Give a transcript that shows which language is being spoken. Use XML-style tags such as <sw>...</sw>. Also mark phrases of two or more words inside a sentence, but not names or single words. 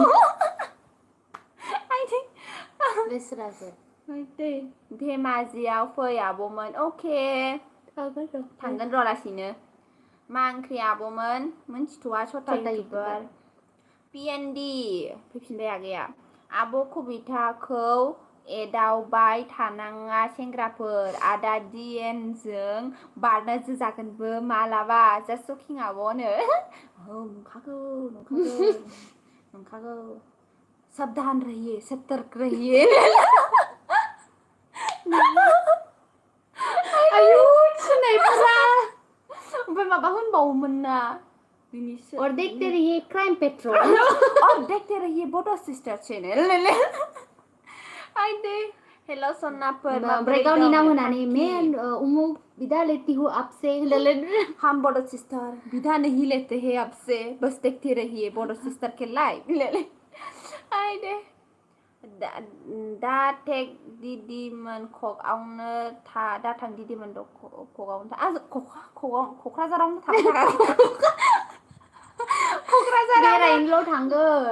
<brx>धेमाजियाव फै आब'मोन अके थांगोन र' लासैनो मा ओंख्रि आब'मोन मोनथिथ'वा सथा इउटुबार पिएनडि फैफिनबाय आगैया आब' कबिताखौ एदावबाय थानाङा सेंग्राफोर आदा दिएनजों बारनो जागोनबो मालाबा जास्ट सकिं आब'नो नंखागौ</brx> <hi>साबधान रहिए सतर्क रहिए</hi> <brx>आयु थिनायफोरा ओमफ्राय माबा होनबावोमोन ना</brx> <hi>और देखते रहिए क्राइम पेट्रोल और देखते रहिए बोटो सिस्टर चैनल</hi> <brx>आइदे हेलो सोनाफोर ओमफ्राय गावनि नाम होनानै मेन उमुक</brx> <hi>बिदा लेती हूँ आपसे हम बोटो सिस्टर बिदा नहीं लेते हैं आपसे बस देखते रहिए बोटो सिस्टर के लाइव</hi> <brx>आइदे दा टेक दिदिमोन क'क्राझारावनो दाथां दिदिमोन क'क्राझारावनो बेरायनोल' थांगोन</brx>